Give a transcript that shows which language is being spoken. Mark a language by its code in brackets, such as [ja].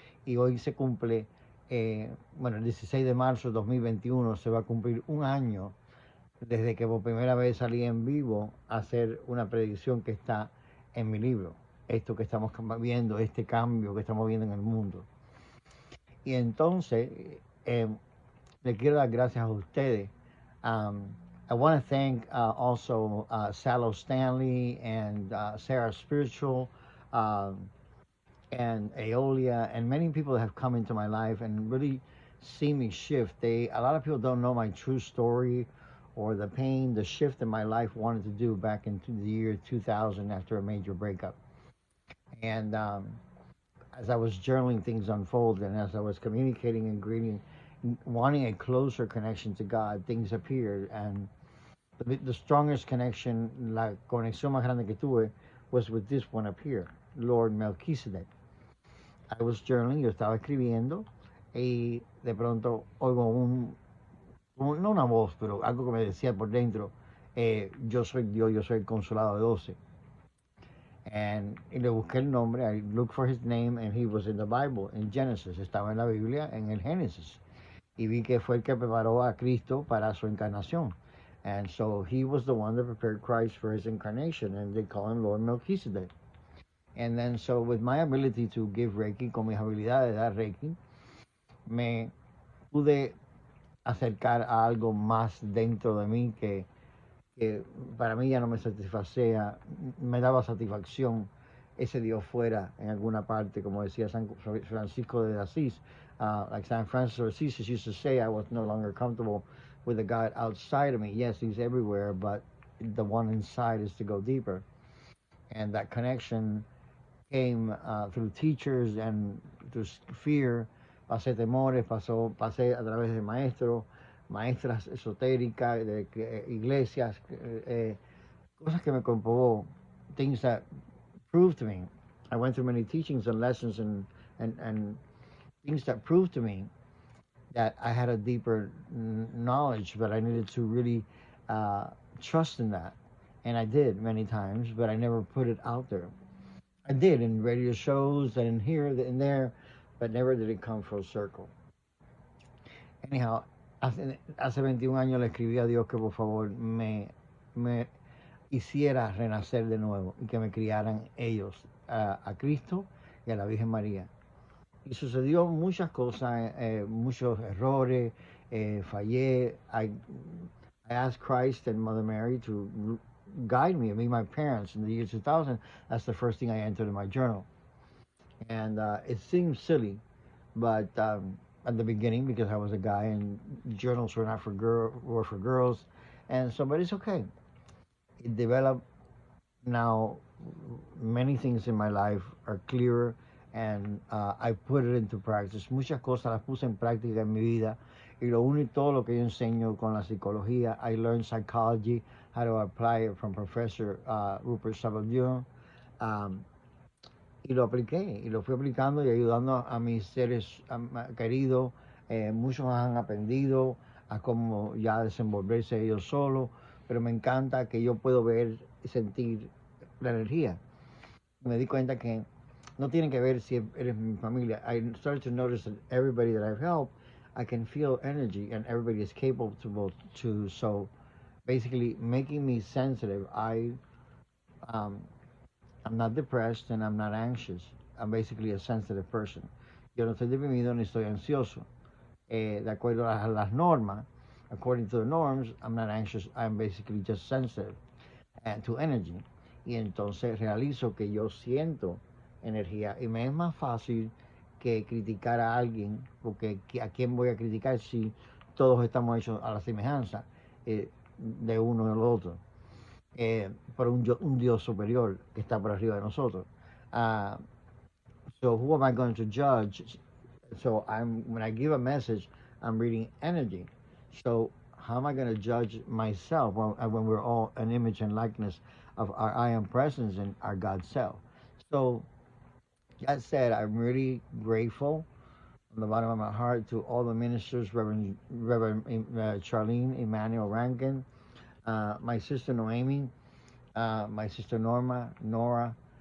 [es] Y hoy se cumple, bueno, el 16 de marzo de 2021 se va a cumplir un año desde que por primera vez salí en vivo a hacer una predicción que está en mi libro. Esto que estamos viendo, este cambio que estamos viendo en el mundo. Y entonces, eh, le quiero dar gracias a ustedes. [en] Um, I want to thank also Salo Stanley and Sarah Spiritual um, and Aeolia and many people that have come into my life and really see me shift. A lot of people don't know my true story or the pain, the shift in my life wanted to do back into the year 2000 after a major breakup. And as I was journaling, things unfolded, and as I was communicating and greeting, wanting a closer connection to God, things appeared, and the strongest connection, [es] la conexión más grande que tuve, [en] was with this one up here, Lord Melchizedek. I was journaling, [es] yo estaba escribiendo, y de pronto oigo no una voz, pero algo que me decía por dentro, yo soy Dios, yo soy el consolado de 12. Y le busqué el nombre, [en] I looked for his name, and he was in the Bible, in Genesis, [es] estaba en la Biblia, en el Génesis. Y vi que fue el que preparó a Cristo para su encarnación. [en] And so he was the one that prepared Christ for his incarnation, and they call him Lord Melchizedek. And then, so with my ability to give Reiki, [es] con mis habilidades de dar Reiki, me pude acercar a algo más dentro de mí que para mí ya no me satisfacía, me daba satisfacción ese Dios fuera en alguna parte, como decía San Francisco de Asís. [en] Like San Francis of Assisi used to say, I was no longer comfortable with the God outside of me. Yes, he's everywhere, but the one inside is to go deeper. And that connection came through teachers and through fear. [es] Pasé temores, pasé a través de maestros, maestras esotéricas, de iglesias, cosas que me comprobó, [en] things that proved to me. I went through many teachings and lessons and things that proved to me that I had a deeper knowledge, but I needed to really uh, trust in that. And I did many times, but I never put it out there. I did in radio shows and here and there, but never did it come full circle. [es] Anyhow, hace 21 años le escribí a Dios que por favor me hiciera renacer de nuevo y que me criaran ellos a Cristo y a la Virgen María. Y sucedió muchas cosas, muchos errores, fallé. [en] I asked Christ and Mother Mary to guide me, my parents in the year 2000. That's the first thing I entered in my journal. And it seems silly, but at the beginning, because I was a guy and journals were not for were for girls, and so, but it's okay. It developed. Now many things in my life are clearer, and I put it into practice. [es] Muchas cosas las puse en práctica en mi vida y lo uní todo lo que yo enseño con la psicología. [en] I learned psychology how to apply it from Professor Rupert Salir. [es] Um, y lo apliqué, y lo fui aplicando y ayudando a mis seres queridos. Muchos han aprendido a cómo ya desenvolverse ellos solos, pero me encanta que yo puedo ver y sentir la energía. Me di cuenta que no tiene que ver si eres mi familia. [en] I started to notice that everybody that I've helped, I can feel energy and everybody is capable to so basically making me sensitive. Um, I'm not depressed and I'm not anxious. I'm basically a sensitive person. [es] Yo no estoy deprimido ni estoy ansioso. De acuerdo a las normas, [en] according to the norms, I'm not anxious. I'm basically just sensitive to energy. [es] Y entonces realizo que yo siento energía y me es más fácil que criticar a alguien, porque a quién voy a criticar si todos estamos hechos a la semejanza de uno y el otro. Por un Dios superior que está por arriba de nosotros. [en] Uh, so who am I going to judge? So when I give a message, I'm reading energy. So how am I going to judge myself when we're all an image and likeness of our I am presence and our God self? So that said, I'm really grateful from the bottom of my heart to all the ministers, Reverend Charlene Emmanuel Rankin, my sister Noemi, my sister Nora.